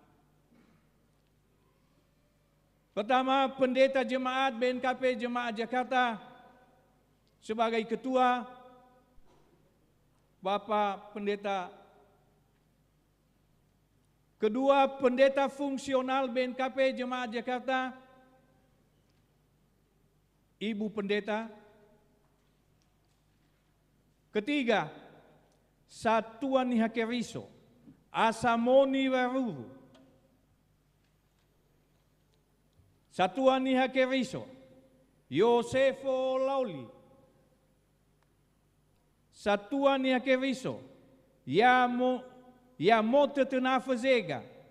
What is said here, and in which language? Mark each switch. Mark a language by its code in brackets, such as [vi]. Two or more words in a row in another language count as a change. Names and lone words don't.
[id] Pertama, Pendeta Jemaat BNKP Jemaat Jakarta sebagai Ketua, Bapak Pendeta. Kedua, Pendeta Fungsional BNKP Jemaat Jakarta, Ibu Pendeta. Ketiga, Satuan Nihakeriso, Asamoni Waruru. Satuan Nihakeriso, Yosefo Lauli. Satuan Nihakeriso, Yamote Tenafazega.